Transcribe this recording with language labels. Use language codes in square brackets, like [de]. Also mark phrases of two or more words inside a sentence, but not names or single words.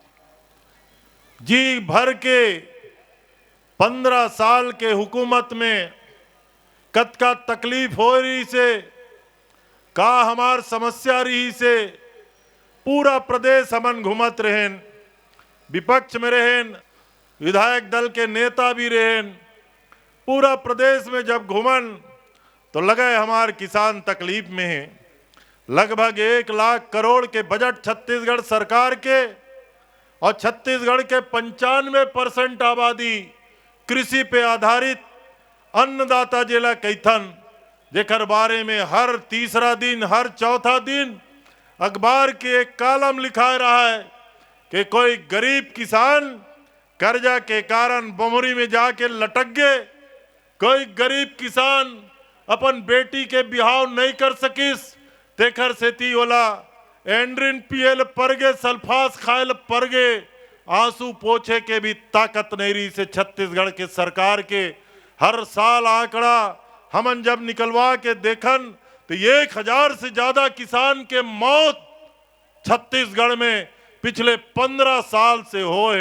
[hne] जी भर के 15 साल के हुकूमत में कतका तकलीफ हो रही से, का हमार समस्या रही से, पूरा प्रदेश हमन घूमत रहेन, विपक्ष में रहेन, विधायक दल के नेता भी रहेन। पूरा प्रदेश में जब घूमन तो लगे हमार किसान तकलीफ में है। लगभग 1 लाख करोड़ के बजट छत्तीसगढ़ सरकार के और छत्तीसगढ़ के 95% आबादी कृषि पे आधारित अन्नदाता जिला कैथन जेकर बारे में हर तीसरा दिन हर चौथा दिन अखबार के एक कॉलम लिखा रहा है कि कोई गरीब किसान कर्जा के कारण बमरी में जाके लटक गए, कोई गरीब किसान अपन बेटी के बिहाव नहीं कर सकिस, तेखर सेती ओला एंड्रिन पियल परगे, सल्फास खायल परगे, आंसू पोछे के भी ताकत नहीं रही से छत्तीसगढ़ के सरकार के। हर साल आंकड़ा हमन जब निकलवा के देखन तो 1000 से ज्यादा किसान के मौत छत्तीसगढ़ में पिछले 15 साल से होए।